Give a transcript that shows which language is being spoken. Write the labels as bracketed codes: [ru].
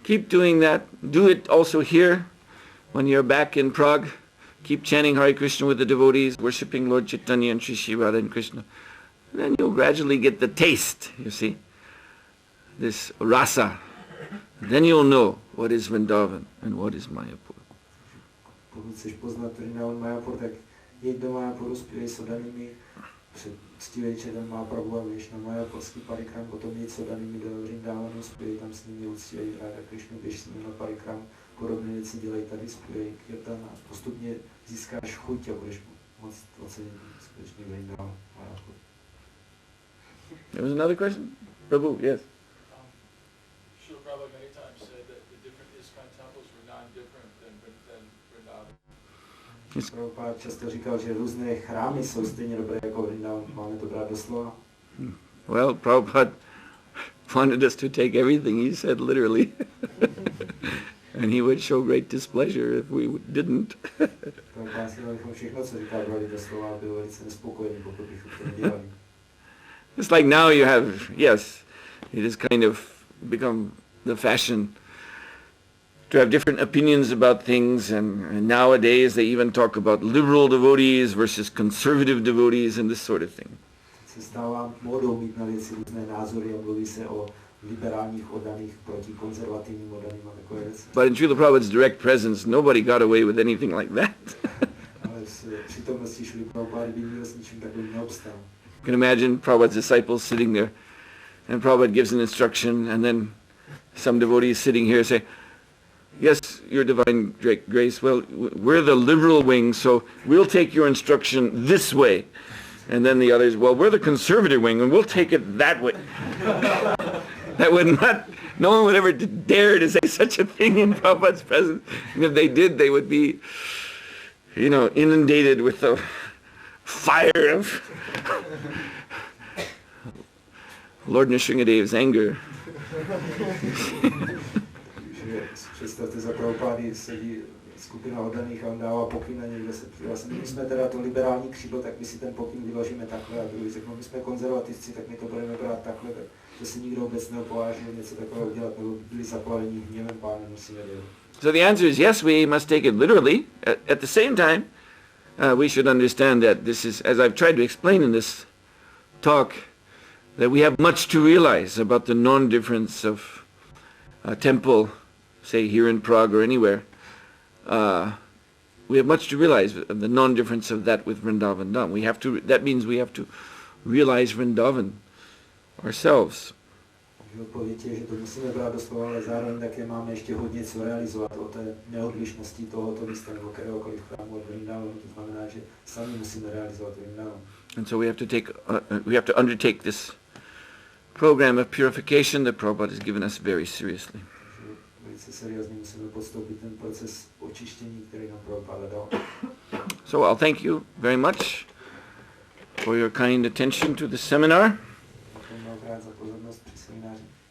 [en] Do it also here when you're back in Prague. Keep chanting Hare Krishna with the devotees, worshipping Lord Chaitanya and Shri Radha and Krishna. Then you'll gradually get the taste, you see, this rasa. Then you'll know what is Vrindavan and what is Mayapur. [cs] Pokud chceš poznat Vrindavan Mayapur, tak jeď do Mayapuru, zpívej s odanými, před ctivečerem Mahaprabhu a běž na Mayapurský parikram, potom jeď s odanými do Vrindavanu, zpívej tam s nimi, uctívej Ráda Krišnu, běž s nimi na parikram, podobné věci dělej tady, zpívej kirtan a postupně získáš chuť a budeš moc ocenit skutečný Vrindavan Mayapur. [en] There was another question? Prabhu, yes. Srila Prabhupada many times said that the different ISKCON temples were non-different than Vrindavan. [cs] Prabhupada často říkal, že různé chrámy jsou stejně dobré jako Vrindavan. Máme to brát doslova? [en] Well, Prabhupada wanted us to take everything he said literally. And he would show great displeasure if we didn't. [cs] Prabhupada si abychom všechno, co říká, brali doslova, byl velice nespokojený, pokud bychom to nedělali. [en] It's like now you have, yes, it has kind of become the fashion to have different opinions about things, and nowadays they even talk about liberal devotees versus conservative devotees and this sort of thing. [cs] Se stává módou mít na věci různé názory a mluví se o liberálních oddaných proti konzervativním oddaným a takové věci. [en] But in Srila Prabhupada's direct presence, nobody got away with anything like that. [cs] Ale s přítomností Šrily Prabhupády by nikdo s ničím takovým neobstál. [en] You can imagine Prabhupada's disciples sitting there, and Prabhupada gives an instruction, and then some devotees sitting here say, yes, your divine grace, well, we're the liberal wing, so we'll take your instruction this way. And then the others, well, we're the conservative wing, and we'll take it that way. That would not, no one would ever dare to say such a thing in Prabhupada's presence. And if they did, they would be, inundated with the fire of Lord Nrsingadev's anger. [cs] Představte, za Prabhupády sedí skupina oddaných a on dává pokyn a někde se přihlásil. My jsme teda to liberální křídlo, tak my si ten pokyn vyložíme takhle a druhý řeknou, my jsme konzervativci, tak my to budeme brát takhle, tak to si nikdo vůbec neopovážil něco takového udělat, nebo byli zapálení hněvem Pána Nrsingadeva. [en] So the answer is yes, we must take it literally. At the same time, we should understand that this is, as I've tried to explain in this talk, that we have much to realize about the non-difference of a temple, say here in Prague or anywhere. We have much to realize of the non-difference of that with Vrindavan Dham. That means we have to realize Vrindavan ourselves. [cs] Odpověď je, že to musíme brát doslova, ale zároveň také máme ještě hodně co realizovat o té neodlišnosti tohoto místa nebo kteréhokoliv chrámu od Vrindavanu. To znamená, že sami musíme realizovat Vrindavan. [en] And so we have to undertake program of purification that Prabhupada has given us very seriously. [cs] Takže velice seriózně musíme podstoupit ten proces očištění, který nám Prabhupada dal. [en] So I'll thank you very much for your kind attention to the seminar. [cs] Děkuji mnohokrát za pozornost při semináři.